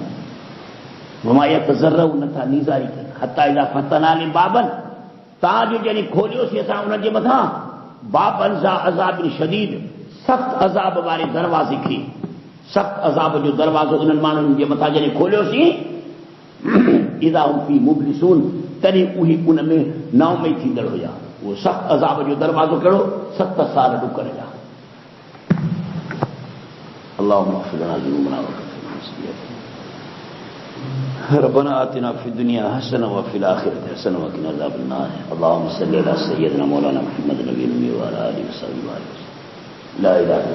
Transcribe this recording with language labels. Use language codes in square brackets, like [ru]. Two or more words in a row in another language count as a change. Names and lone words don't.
[ar] وما يتضرعون, [sd] नथा नीज़ारी कनि, [ar] حتى إذا فتحنا عليهم بابا, [sd] तव्हां जो जॾहिं खोलियोसीं असां उन्हनि जे मथां [ar] بابا ذا عذاب شديد, [sd] सख़्त अज़ाब वारे दरवाज़े खे, सख़्त अज़ाब जो दरवाज़ो उन्हनि माण्हुनि जे मथां जॾहिं खोलियोसीं, [ar] إذا هم في مبلسون, [sd] तॾहिं उहे उन में नाउमीद थींदड़ हुया। उहो सख़्त अज़ाब जो दरवाज़ो कहिड़ो? 7 साल ॾुकर जा। [ar] اللهم اغفر لنا ذنوبنا وكفر سيئاتنا، ربنا آتنا في الدنيا حسنة وفي الآخرة حسنة وقنا عذاب النار. اللهم صل على سيدنا مولانا محمد نبي وعلى آله وصحبه وسلم.